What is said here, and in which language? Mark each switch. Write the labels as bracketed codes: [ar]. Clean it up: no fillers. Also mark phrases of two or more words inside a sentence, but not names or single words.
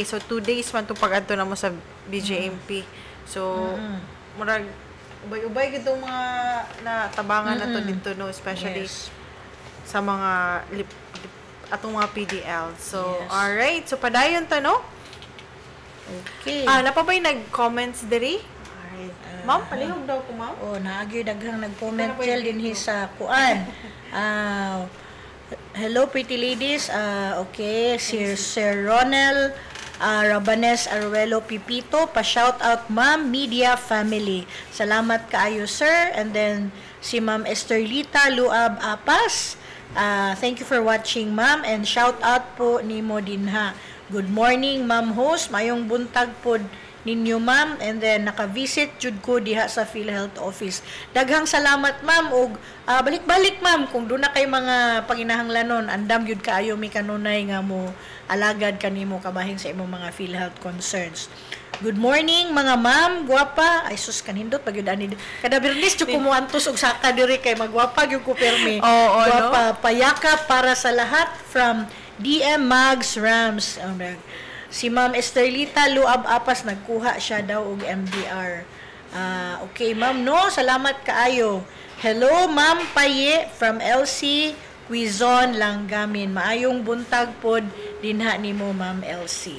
[ceb] So 2 days man to pag-adto na mo sa BJMP. So murag ubay-ubay gid mga natabangan nato dito, no, especially sa mga atong mga PDL. So alright, so padayon ta, no. Okay. Napabay nag-comments diri? Ma'am, palihog daw ko, ma'am. Naagyo daghang nag-comment gel din sa kuan. [en] Hello, pretty ladies. [ceb] Okay, Sir Ronel Rabanes Aruelo Pipito, pa-shout out Ma'am Media Family. Salamat kaayo, sir. And then si Ma'am Esterlita Luab Apas. [en] Thank you for watching, ma'am, and shout out [ceb] po nimo dinha. [en] Good morning, ma'am host. [ceb] Mayong buntag pod ninyo, ma'am, [en] and then [ceb] naka-visit jud ko diha sa PhilHealth office. Daghang salamat, ma'am, ug balik-balik, ma'am, kung doon na kay mga panginahanglanon, andam jud kaayo mi kanunay nga mo alagad kanimo kabahin sa imong mga PhilHealth concerns. [en] Good morning, [ceb] mga ma'am, guwapa. Ay sus, kanindot pag yun ani. Kada Bernis jud ko mo antos og saka diri kay magwapa gyud ko permi. Guwapa, no? [tl] Payakap para sa lahat from DM Mags Rams. [ceb] Si Ma'am Esterlita Luab Apas, nagkuha siya daw og MDR. Okay, ma'am, no, salamat kaayo. Hello, Ma'am Paye from LC Quizon Langgamin. Maayong buntag pod dinha nimo, Ma'am LC.